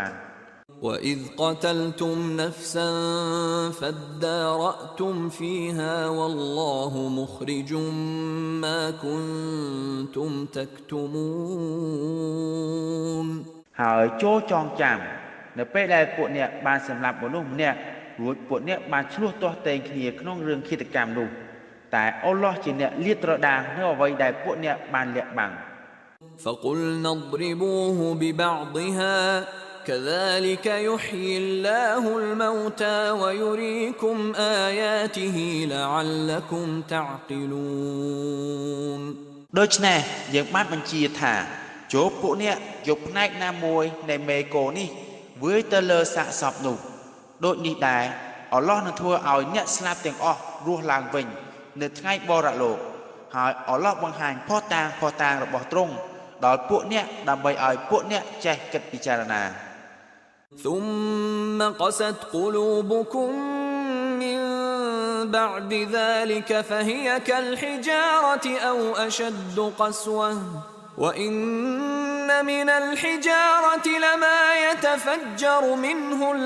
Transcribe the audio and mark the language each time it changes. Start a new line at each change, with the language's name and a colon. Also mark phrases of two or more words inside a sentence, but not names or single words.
Arabic: وإذ قتلتم نفسا فادارأتم فيها والله مخرج ما كنتم تكتمون
Khmer: ហើយចូលចងចាំនៅពេលដែលពួកអ្នកបានសម្លាប់មនុស្សម្នាក់រួចពួកអ្នកបានឆ្លោះទាស់ទែងគ្នាក្នុងរឿងឃាតកម្មនោះតែអល់ឡោះជាអ្នកលាតត្រដាងនៅអ្វីដែលពួកអ្នកបានលាក់បាំង
Arabic: فقلنا اضربوه ببعضها كذلك يحيي الله الموتى ويريكم آياته لعلكم تعقلون
Khmer: ដូច្នេះយើងបានបញ្ជាថាចូលពួកអ្នកយកផ្នែកណាមួយនៃមេកូនេះវាយទៅលើសាកសពនោះដូចនេះដែរអល់ឡោះនឹងធ្វើឲ្យអ្នកស្លាប់ទាំងអស់រស់ឡើងវិញនៅថ្ងៃបរលោកហើយអល់ឡោះបង្ហាញផុសតាងរបស់ទ្រង់ដល់ពួកអ្នកដើម្បីឲ្យពួកអ្នកចេះគិតពិចារណា
Arabic: ثم قست قلوبكم من بعد ذلك فهي كالحجارة أو أشد قسوة وإن من الحجارة لما يتفجر منه